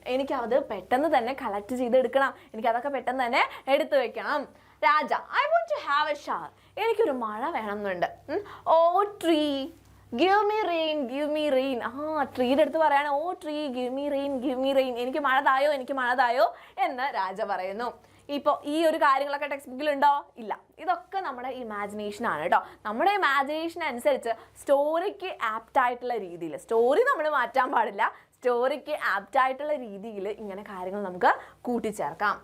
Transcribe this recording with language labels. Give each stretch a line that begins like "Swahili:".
Malayalam: എനിക്ക് അത് പെട്ടെന്ന് തന്നെ കളക്ട് ചെയ്തെടുക്കണം. എനിക്കതൊക്കെ പെട്ടെന്ന് തന്നെ എടുത്തു വെക്കണം.
English: Raja, I want to have a shower.
Malayalam: എനിക്കൊരു മഴ വേണമെന്നുണ്ട്.
English: Oh tree, give me rain, give me rain.
Malayalam: ട്രീയുടെ അടുത്ത് പറയാണ്,
English: ഓ tree, give me rain, give me rain.
Malayalam: എനിക്ക് മഴ തായോ എന്ന് രാജ പറയുന്നു. ഇപ്പോൾ ഈ ഒരു കാര്യങ്ങളൊക്കെ ടെക്സ്റ്റ് ബുക്കിലുണ്ടോ? ഇല്ല. ഇതൊക്കെ നമ്മുടെ ഇമാജിനേഷനാണ് കേട്ടോ. നമ്മുടെ ഇമാജിനേഷൻ അനുസരിച്ച് സ്റ്റോറിക്ക് ആപ്റ്റ് ആയിട്ടുള്ള രീതിയിൽ സ്റ്റോറി നമ്മൾ മാറ്റാൻ പാടില്ല. സ്റ്റോറിക്ക് ആപ്റ്റ് ആയിട്ടുള്ള രീതിയിൽ ഇങ്ങനെ കാര്യങ്ങൾ നമുക്ക് കൂട്ടിച്ചേർക്കാം.